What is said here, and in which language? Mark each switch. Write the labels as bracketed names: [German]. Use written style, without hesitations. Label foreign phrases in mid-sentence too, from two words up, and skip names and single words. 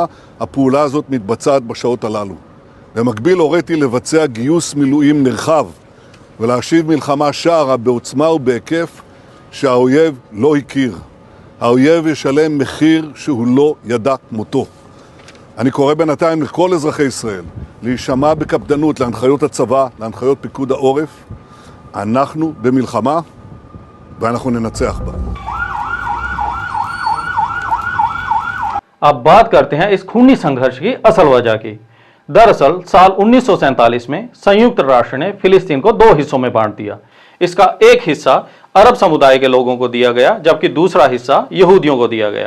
[Hebrew] הפעולה הזאת מתבצעת בשעות הללו. במקביל הוריתי לבצע גיוס מילואים נרחב ולהשיב מלחמה שערה בעוצמה ובהיקף שהאויב לא הכיר. האויב ישלם מחיר שהוא לא ידע כמותו. אני קורא בינתיים לכל אזרחי ישראל להישמע בקפדנות להנחיות הצבא, להנחיות פיקוד העורף. אנחנו במלחמה ואנחנו ננצח בה. [Hindi] अब बात करते हैं इस खूनी संघर्ष की असल वजह की। दरअसल साल 1947 में संयुक्त राष्ट्र ने फिलिस्तीन को 2 हिस्सों में बांट दिया। इसका एक हिस्सा अरब समुदाय के लोगों को दिया गया, जबकि दूसरा हिस्सा यहूदियों को दिया गया।